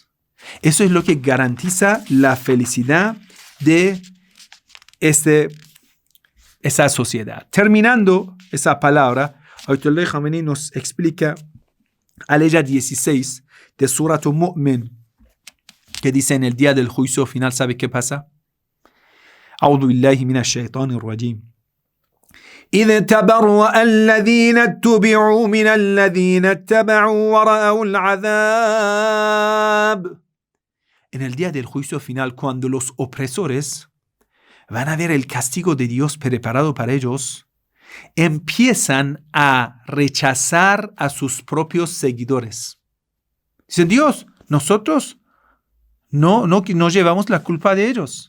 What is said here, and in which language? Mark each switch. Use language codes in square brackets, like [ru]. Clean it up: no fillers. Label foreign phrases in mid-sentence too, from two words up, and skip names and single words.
[es] Eso es lo que garantiza la felicidad de esa sociedad. Terminando esa palabra, Ayatollah Khamenei nos explica Aleya 16 de Surat Mu'min, que dice en el día del juicio final, ¿sabe qué pasa? [ar] أعوذ بالله من الشيطان الرجيم إذ تبرأ الذين اتبعوا من الذين اتبعوا ورأوا العذاب. [es] En el día del juicio final, cuando los opresores van a ver el castigo de Dios preparado para ellos, empiezan a rechazar a sus propios seguidores. Dicen, Dios, nosotros no llevamos la culpa de ellos.